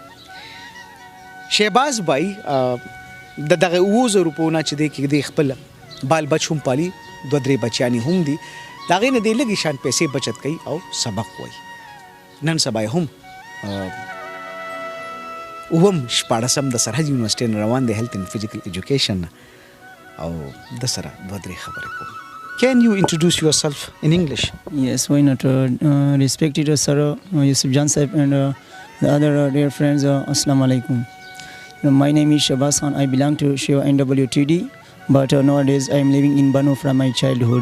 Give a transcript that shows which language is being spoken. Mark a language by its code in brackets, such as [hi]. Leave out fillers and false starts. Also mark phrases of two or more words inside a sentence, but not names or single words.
[ps] شهباز بای د دغه 9000 روپیو نه چې دی کې دی خپل بال بچ هم پالي، 2-3 بچیانې هم دي. د هغې نه دی لږې شان پیسې بچت کوي او سبق وایي. نن سبا هم اوم شپاړسم د سرحد یونیورسټۍ نه روان دی [en] health and physical education [ps] نه او د سره 2-3 خبرې کوم. [en] Can you introduce yourself in English? Yes, why not? Respected sir, Yusuf Jan Saib and the other dear friends, [ar] السلام عليكم. [en] My name is Shahbaz Khan. I belong to Shiva NWTD, but nowadays I am living in Banu from my childhood.